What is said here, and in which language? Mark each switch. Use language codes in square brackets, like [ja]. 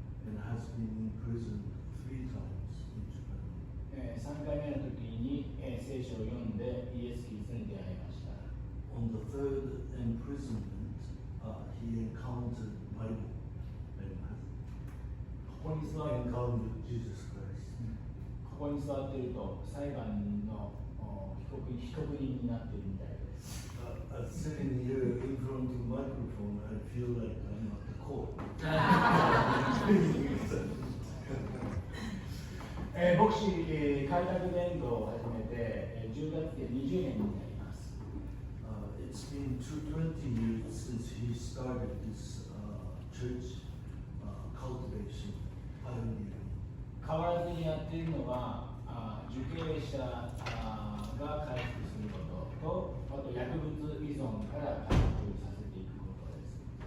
[en] and has been in prison 3 times in Japan. [ja] 3回目の時に、聖書を読んでイエス・キリストに出会いました。 [en] On the third imprisonment, he encountered Bible and [ja] ここに座る [en] encountered Jesus Christ. [ja] ここに座っていると裁判の被告人になっているみたいです。 [en] Sitting here in front of the microphone, I feel like I'm at the court. [ja] 牧師、開拓伝道を始めて、10月で20年になります。 [en] It's been 20 years since he started this church cultivation pioneering. [ja] 変わらずにやっているのは、受刑者が回復することと、あと薬物依存から回復させていくことです。